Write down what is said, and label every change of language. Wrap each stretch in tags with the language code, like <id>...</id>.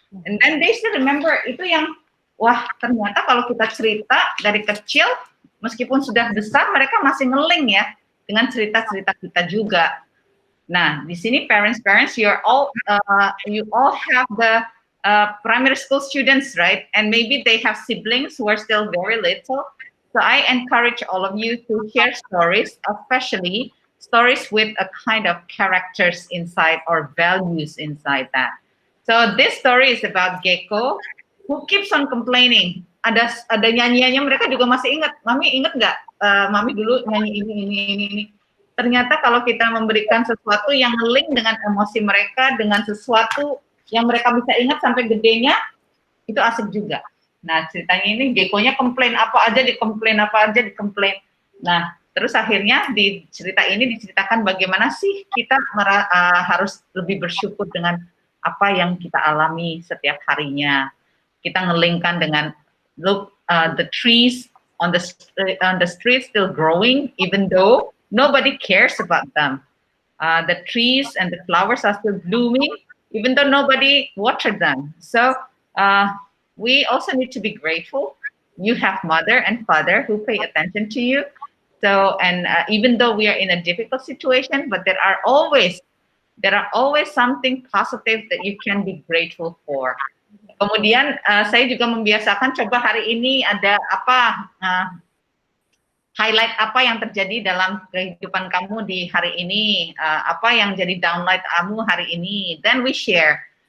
<en>And then they still remember,</en> <id>itu yang, wah ternyata kalau kita cerita dari kecil, meskipun sudah besar, mereka masih ngeling ya dengan cerita-cerita kita juga. Nah, di sini</id> <en>parents, you all have the primary school students, right? And maybe they have siblings who are still very little. So I encourage all of you to share stories, especially stories with a kind of characters inside or values inside that. So this story is about Gecko who keeps on complaining.</en> <id>Ada nyanyiannya, mereka juga masih ingat. Mami ingat nggak? Mami dulu nyanyi ini. Ternyata kalau kita memberikan sesuatu yang link dengan emosi mereka, dengan sesuatu yang mereka bisa ingat sampai gedenya, itu asik juga. Nah, ceritanya ini Gecko-nya komplain apa aja, dikomplain. Nah, terus akhirnya di cerita ini diceritakan bagaimana sih kita harus lebih bersyukur dengan apa yang kita alami setiap harinya. Kita ngelingkan dengan,</id> <en>look, the trees on the street still growing, even though nobody cares about them. The trees and the flowers are still blooming, even though nobody watered them. So we also need to be grateful. You have mother and father who pay attention to you. So, and even though we are in a difficult situation, but there are always something positive that you can be grateful for.</en> <id>Kemudian saya juga membiasakan, coba hari ini ada apa, highlight apa yang terjadi dalam kehidupan kamu di hari ini, apa yang jadi downlight kamu hari ini,</id> <en>then we share.</en>